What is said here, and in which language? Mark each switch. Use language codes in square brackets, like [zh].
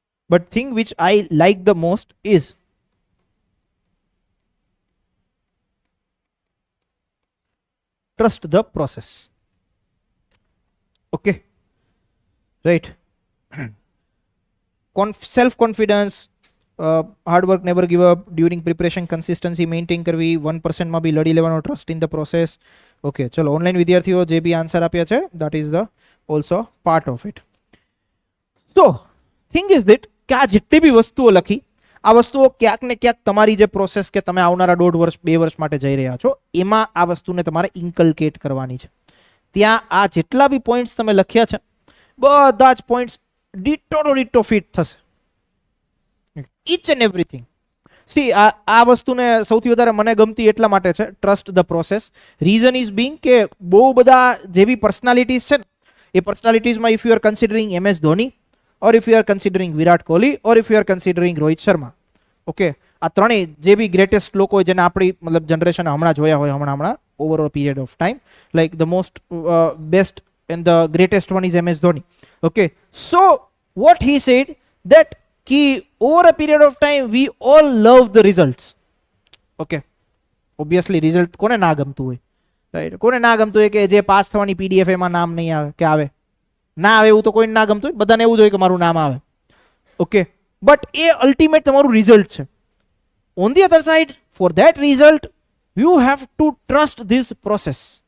[en] But thing which I like the most is trust the process. Okay, right. Self confidence, hard work, never give up, during preparation consistency maintain [gu] કરવી, [en] 1% [gu] માં બી લડી લેવાનો, [en] trust in the process. [gu] Okay, ચલો, online વિદ્યાર્થીઓ જે B answer આપ્યા છે, [en] that is the also part of it. So thing is that [gu] કે આ જેટલી બી વસ્તુઓ લખી, આ વસ્તુઓ ક્યાંક ને ક્યાંક તમારી જે પ્રોસેસ કે તમે આવનારા 1.5 વર્ષ 2 વર્ષ માટે જઈ રહ્યા છો એમાં આ વસ્તુને તમારે ઇન્કલ્કેટ કરવાની છે. ત્યાં આ જેટલા બી પોઈન્ટ્સ તમે લખ્યા છે બધા જ points ditto to ditto fit થશે. [en] Each and everything. [gu] સી આ વસ્તુને સૌથી વધારે મને ગમતી એટલા માટે છે, [en] Trust the process. [gu] Reason is being કે બહુ બધા જેવી પર્સનાલિટીઝ છે ને એ પર્સનાલિટીઝમાં [en] if you are considering [gu] MS Dhoni, [en] or if you are considering Virat Kohli, or if you are considering Rohit Sharma. [gu] Okay, આ ત્રણેય જે બી ગ્રેટેસ્ટ લોકો હોય જેને આપણી મતલબ જનરેશન હમણાં જોયા હોય હમણાં [en] Over a period of time, like the most best and the greatest one is MS Dhoni. Okay, so what he said that ki over a period of time we all love the results. Okay, obviously result [gu] કોને ના ગમતું હોય, right? કોને ના ગમતું હોય કે જે પાસ થવાની PDF એમાં નામ નહીં આવે કે આવે ના આવે, એવું તો કોઈને ના ગમતું હોય, બધાને એવું જ હોય કે મારું નામ આવે. ઓકે, બટ એ અલ્ટિમેટ તમારું રિઝલ્ટ છે. [en] On the other side, for that result you have to trust this process.